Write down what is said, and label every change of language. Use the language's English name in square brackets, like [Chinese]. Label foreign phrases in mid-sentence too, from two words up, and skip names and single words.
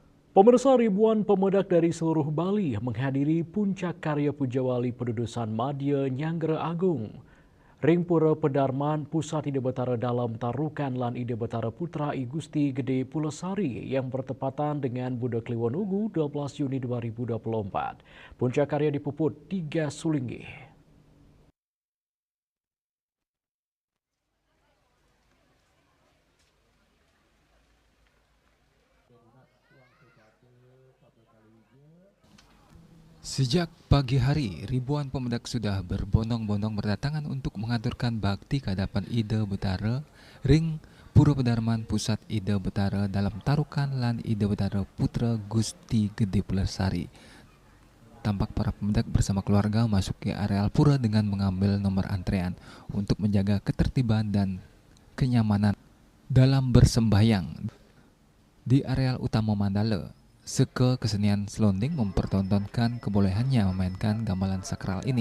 [Indonesian] Pemirsa, ribuan pemudak dari seluruh Bali menghadiri puncak karya Pujawali Pedudusan Madya Nyanggera Agung. Ring Pura Pedarman Pusat Ide Betara dalam Tarukan Lan Ide Betara Putra I Gusti Gede Pulesari yang bertepatan dengan Buda Kliwon Ugu 12 Juni 2024. Puncak karya dipuput 3 Sulinggi. Sejak pagi hari, ribuan pemudak sudah berbondong-bondong berdatangan untuk mengaturkan bakti ke hadapan Ide Betara, Ring Pura Pedarman Pusat Ide Betara dalam Tarukan Lan Ide Betara Putra Gusti Gede Pulesari. Tampak para pemudak bersama keluarga masuk ke areal pura dengan mengambil nomor antrean untuk menjaga ketertiban dan kenyamanan dalam bersembahyang. Di areal utama Mandala, Seke Kesenian Selonding mempertontonkan kebolehannya memainkan gamelan sakral ini.